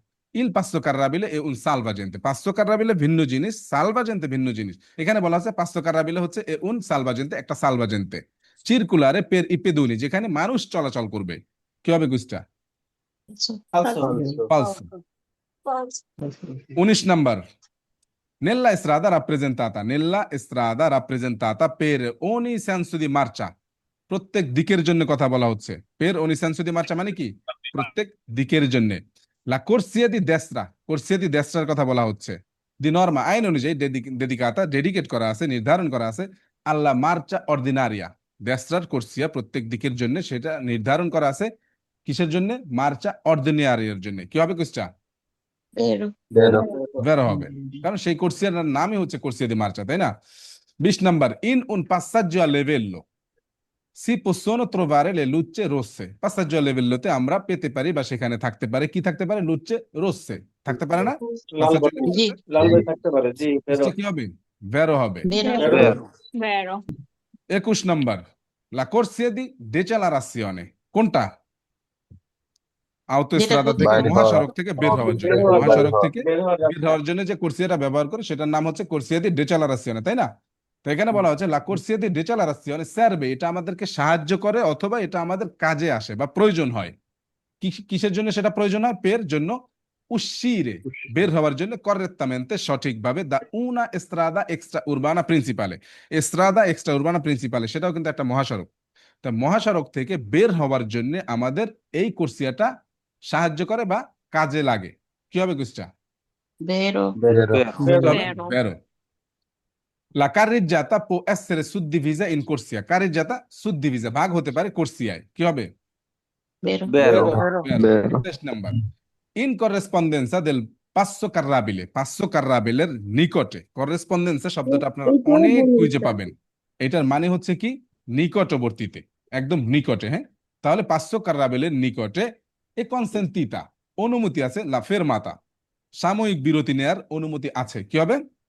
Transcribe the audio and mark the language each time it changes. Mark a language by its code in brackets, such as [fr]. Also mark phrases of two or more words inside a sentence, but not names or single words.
[it] il passo carrabile è un salvagente, passo carrabile [bn] ভিন্ন জিনিস, [it] সালভাজেন্তে [bn] ভিন্ন জিনিস। এখানে বলা আছে [it] passo carrabile [bn] হচ্ছে [it] è un salvagente, [bn] একটা [it] salvagente circolare per i pedoni, [bn] যেখানে মানুষ চলাচল করবে। কি হবে কুইজটা? ফালসো। 19 নম্বর, [it] Nella strada rappresentata per ogni senso di marcia. [bn] প্রত্যেক দিকের জন্য কথা বলা হচ্ছে। [it] per ogni senso di marcia [bn] মানে কি? প্রত্যেক দিকের জন্য। [it] La corsia di destra [bn] কথা বলা হচ্ছে। [it] di norma, [bn] আইন অনুযায়ী ডেডিকাতা, ডেডিকেট করা আছে, নির্ধারণ করা আছে [it] alla marcia ordinaria। [bn] দেস্ত্রার কোর্সিয়া প্রত্যেক দিকের জন্য, সেটা নির্ধারণ করা আছে কিসের জন্য? [it] marcia ordinaria [bn] জন্য। কি হবে কুইজটা? ভেরো হবে, কারণ সেই কোর্সিয়ার নামই হচ্ছে [it] corsia di marcia, [bn] তাই না? [it] 20 নাম্বার, in un passaggio a livello si possono trovare le luci rosse. passaggio a livello [bn] তে আমরা পেতে পারি বা সেখানে থাকতে পারে, কি থাকতে পারে? [it] luci rosse [bn] থাকতে পারে না? [it] Passaggio a livelloতে [bn] লাল ভাই থাকতে পারে, জি এটা কি হবে? ভেরো হবে। 21 নাম্বার, [it] la corsia di decelerazione কোনটা? [bn] আউটোস্ট্রাদা থেকে, মহাসড়ক থেকে বের হওয়ার জন্য, মহাসড়ক থেকে বের হওয়ার জন্য যে কোর্সিয়াটা ব্যবহার করে সেটার নাম হচ্ছে [it] corsia di decelerazione, [bn] তাই না? তো এখানে বলা হচ্ছে [it] la corsia di decelerazione serve, [bn] এটা আমাদেরকে সাহায্য করে অথবা এটা আমাদের কাজে আসে বা প্রয়োজন হয়। কিসের জন্য সেটা প্রয়োজন হয়? পের জন্য, উশিরে বের হওয়ার জন্য, করেক্টামেন্তে সঠিকভাবে, [it] da una strada extraurbana principale. strada extraurbana principale [bn] সেটাও কিন্তু একটা মহাসড়ক। তা মহাসড়ক থেকে বের হওয়ার জন্য আমাদের এই কোর্সিয়াটা সাহায্য করে বা কাজে লাগে। কি হবে কুইজটা? [it] Vero. La carreggiata può essere suddivisa in corsia। carreggiata suddivisa, [bn] ভাগ হতে পারে কোর্সিয়ায়। কি হবে? বেরো। 20 নাম্বার, [it] in corrispondenza del passo carrabile। passo carrabile [bn] এর নিকটে, corrispondenza শব্দটা আপনারা অনেক কুইজে পাবেন। এটার মানে হচ্ছে কি? নিকটবর্তীতে, একদম নিকটে। হ্যাঁ, তাহলে [it] passo carrabile [bn] এর নিকটে [it] è consentita, [bn] অনুমতি আছে, [it] la fermata, [bn] সাময়িক বিরতি নেয়ার অনুমতি আছে। কি হবে?